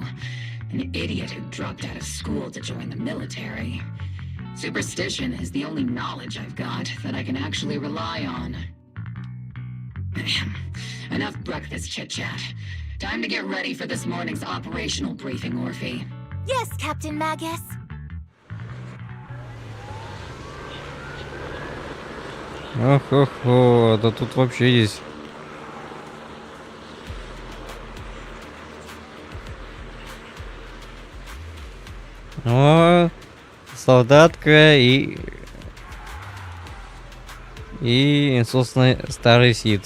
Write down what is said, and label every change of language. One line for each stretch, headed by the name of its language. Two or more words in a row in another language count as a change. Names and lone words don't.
English: An idiot who dropped out of school to join the military. Superstition is the only knowledge I've got that I can actually rely on. Enough breakfast chit-chat. Time to get ready for this morning's operational briefing, Orphe. Yes, Captain Magus.
Russian: Ох-охо, да тут вообще есть. О, солдатка и, собственно, старый Сид.